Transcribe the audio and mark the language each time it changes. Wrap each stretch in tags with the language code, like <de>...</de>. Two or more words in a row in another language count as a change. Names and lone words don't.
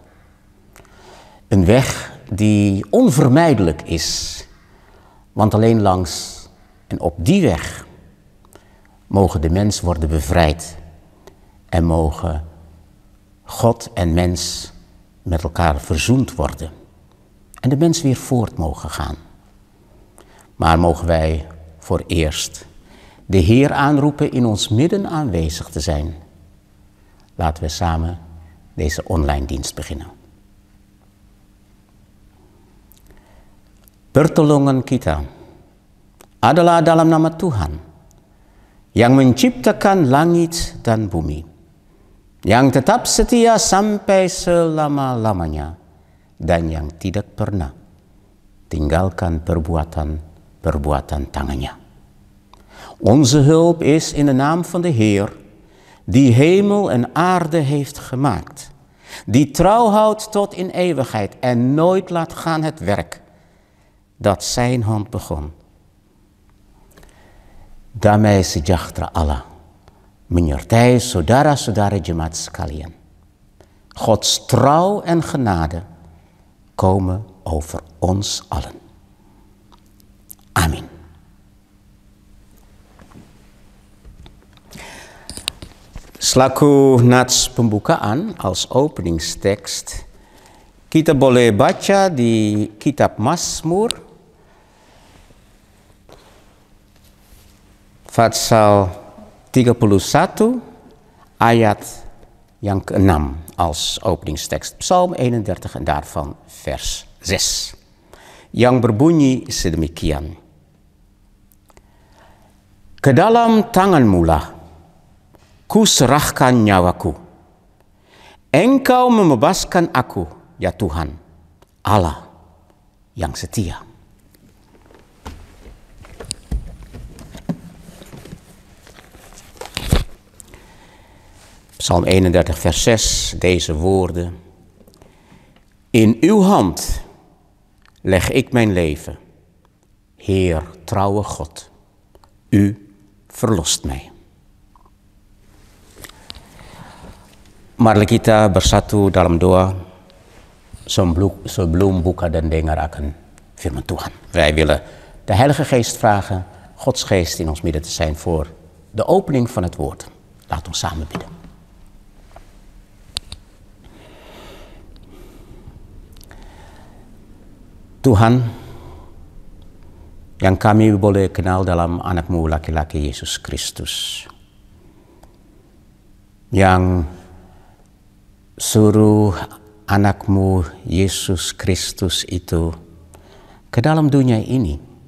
<nl>Een weg die onvermijdelijk is, want alleen langs en op die weg mogen de mens worden bevrijd en mogen God en mens met elkaar verzoend worden en de mens weer voort mogen gaan. Maar mogen wij voor eerst de Heer aanroepen in ons midden aanwezig te zijn. Laten we samen deze online dienst beginnen.</nl> <id>Pertolongan kita adalah dalam nama Tuhan yang menciptakan langit dan bumi, yang tetap setia sampai selama-lamanya dan yang tidak pernah tinggalkan perbuatan tangannya.</id> <nl>Onze hulp is in de naam van de Heer, die hemel en aarde heeft gemaakt, die trouw houdt tot in eeuwigheid en nooit laat gaan het werk dat zijn hand begon.</nl> <id>Damai sejahtera Allah menyertai saudara-saudara jemaat sekalian.</id> <nl>Gods trouw en genade komen over ons allen.</nl> <id>Amin. Selaku nats pembukaan</id> <nl>als openingstekst,</nl> <id>kita boleh baca di kitab Mazmur Pasal 31 ayat yang ke-6</id> <nl>als openingstekst. Psalm 31 en daarvan vers 6.</nl> <id>Yang berbunyi sedemikian. Ke dalam tanganmu-lah ku serahkan nyawaku. Engkau membebaskan aku, ya Tuhan, Allah yang setia.</id> <nl>Psalm 31 vers 6, deze woorden. In uw hand leg ik mijn leven. Heer, trouwe God, u verlost mij.</nl> <id>Mari kita bersatu dalam doa sebelum buka dan dengar akan firman Tuhan.</id> <nl>Wij willen de Heilige Geest vragen, Gods Geest in ons midden te zijn voor de opening van het woord. Laat ons samen bidden.</nl> <id>Tuhan, yang kami boleh kenal dalam anak-Mu laki-laki Yesus Kristus, yang suruh anak-Mu Yesus Kristus itu ke dalam dunia ini,</id>